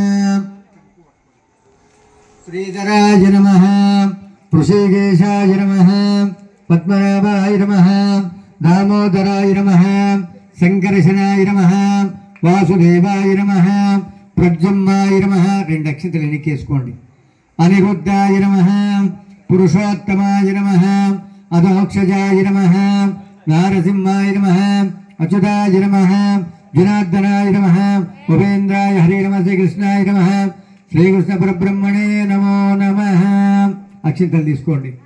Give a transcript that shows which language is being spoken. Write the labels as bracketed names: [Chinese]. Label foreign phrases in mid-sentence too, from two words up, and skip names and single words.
[Sanskrit] श्रीधराय नमः ऋषिकेशाय नमः पद्मनाभाय नमः दामोदराय नमः शंकरशनाय नमः वासुदेवाय नमः प्रद्युम्नाय नमः [Telugu] రెండు అక్షంతలు ఎన్నికేసుకోండి [Sanskrit] अनिरुद्धाय नमः पुरुषोत्तमाय नमः अधोक्षजाय नमः नारसिंहाय नमः अच्युताय नमः जनार्दनाय नमः उपेन्द्राय हरे नमः श्रीकृष्णाय नमः श्रीकृष्ण परब्रह्मणे नमो नमः [Telugu] అక్షంతలు తీసుకోండి